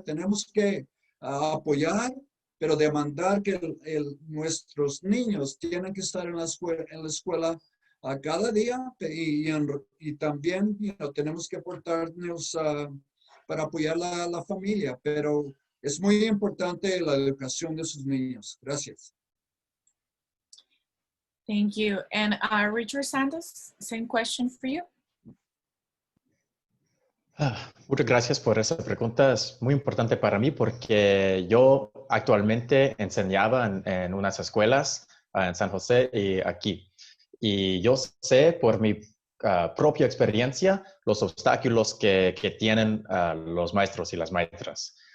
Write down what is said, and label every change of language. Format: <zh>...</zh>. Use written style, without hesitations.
<es>Tenemos que apoyar, pero demandar que nuestros niños tienen que estar en la escuela a cada día, y también tenemos que aportarnos para apoyar la familia, pero es muy importante la educación de sus niños. Gracias.</es> <en>Thank you. And Richard Santos, same question for you.</en> <es>Muchas gracias por esa pregunta. Es muy importante para mí porque yo actualmente enseñaba en unas escuelas en San José y aquí. Y yo sé por mi propia experiencia los obstáculos que tienen los maestros y las maestras.</es>